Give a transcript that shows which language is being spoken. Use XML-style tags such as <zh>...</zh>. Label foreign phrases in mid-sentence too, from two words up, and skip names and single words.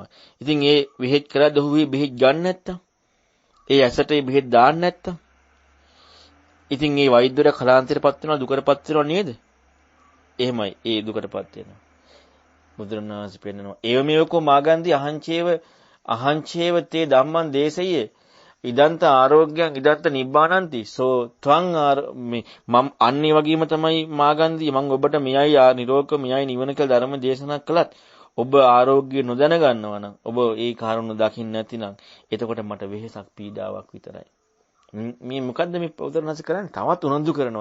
<si>ඉතින් ඒ බෙහෙත් කරද්දී ඔහු මේ බෙහෙත් ගන්න නැත්තම් ඒ ඇසට ඒ බෙහෙත් දාන්න නැත්තම් ඉතින් ඒ වෛද්‍යවරයා කලාන්තරයටපත් වෙනවා දුකටපත් වෙනවා නේද? එහෙමයි ඒ දුකටපත් වෙනවා. බුදුරණාහි පෙන්නනවා.</si> <pi>ඒව මේකෝ මාගන්ධි අහංචේව තේ ධම්මං දේශයේ ඉදන්ත ආරෝග්‍යං ඉදන්ත නිබ්බානන්ති සෝ ත්වං මම</pi> <si>අන්නේ වගේම තමයි මාගන්ධි මම ඔබට මෙයයි නිරෝගක මෙයයි නිවන කියලා ධර්ම දේශනා කළත් ඔබ ආරෝග්‍ය නොදැන ගන්නවා නම් ඔබ ඒ කාරණු දකින්න නැතිනම් එතකොට මට වෙහෙසක් පීඩාවක් විතරයි. මේ මොකද්ද මේ උදාහරණයක් කරන්නේ? තවත් උනන්දු කරනවා.</si>